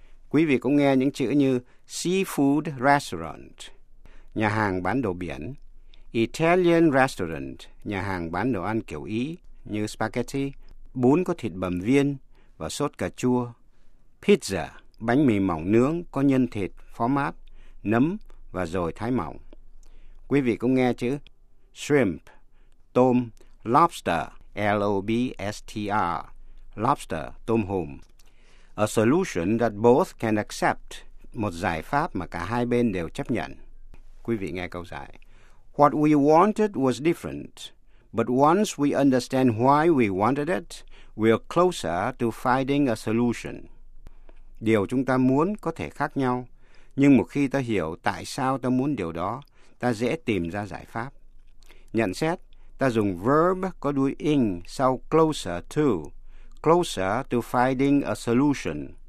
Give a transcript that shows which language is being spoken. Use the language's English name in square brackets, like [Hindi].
[Vietnamese] Quý vị cũng nghe những chữ như [English] seafood restaurant, [Vietnamese] nhà hàng bán đồ biển, [English] Italian restaurant, [Vietnamese] nhà hàng bán đồ ăn kiểu Ý như spaghetti, bún có thịt bầm viên và sốt cà chua, pizza, bánh mì mỏng nướng có nhân thịt, phó mát, nấm và dồi thái mỏng. Quý vị cũng nghe chữ shrimp, tôm, lobster, L-O-B-S-T-R, lobster, tôm hùm. [English] A solution that both can accept, [Vietnamese] một giải pháp mà cả hai bên đều chấp nhận. Quý vị nghe câu giải. [English] What we wanted was different, but once we understand why we wanted it, we are closer to finding a solution. [Vietnamese] Điều chúng ta muốn có thể khác nhau, nhưng một khi ta hiểu tại sao ta muốn điều đó, ta dễ tìm ra giải pháp. Nhận xét, ta dùng verb có đuôi ing sau [English] closer to, closer to finding a solution.